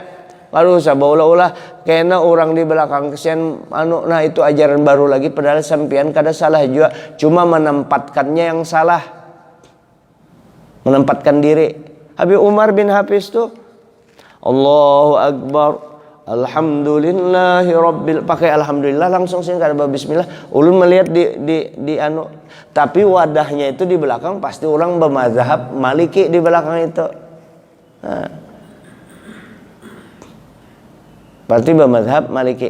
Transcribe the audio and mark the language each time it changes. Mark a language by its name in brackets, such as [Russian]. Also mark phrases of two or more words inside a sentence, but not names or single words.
[Banjar] Kalau usah ulah-ulah kena orang di belakang kesian nah itu ajaran baru lagi, padahal sampean kada salah juga, cuma menempatkannya yang salah. [Indonesian] Menempatkan diri. Habib Umar bin Hafiz tuh [Arabic] Allahu Akbar, Alhamdulillahi Rabbil, [Banjar] pakai alhamdulillah langsung sih kada bismillah. Ulun melihat di tapi wadahnya itu di belakang pasti orang bermazhab Maliki di belakang itu. [Indonesian] Nah, berarti bermazhab Maliki.